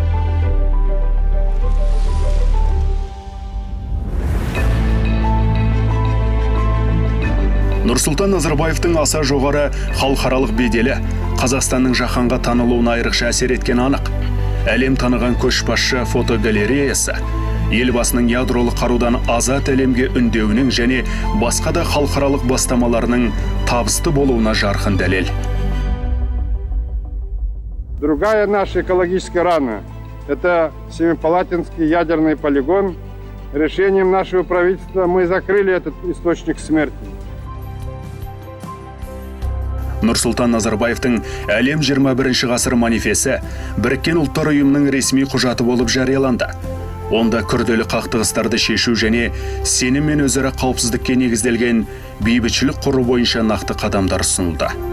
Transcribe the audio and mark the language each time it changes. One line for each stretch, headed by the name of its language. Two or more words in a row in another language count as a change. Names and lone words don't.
Kazakh: Нұрсұлтан Назарбаевтың аса жоғары халықаралық беделі Қазақстанның жаһанға танылуына айрықша әсер еткен анық. Әлем таныған көшбасшы фотогалереясы елбасының ядролық қарудан азат әлемге үндеуінің және басқа да халықаралық бастамаларының табысты болуына жарқын дәлел.
Russian: Другая наша экологическая рана – это Семипалатинский ядерный полигон. Решением нашего правительства мы закрыли этот источник смерти.
Kazakh: Нұрсұлтан Назарбаевтың әлем 21 ғасыр манифесі Біріккен ұлттар ұйымының ресми құжаты болып жарияланды. Онда күрделі қақтығыстарды шешу және сенім мен өзара қауіпсіздікке негізделген бейбітшілік құру бойынша нақты қадамдар ұсынылды.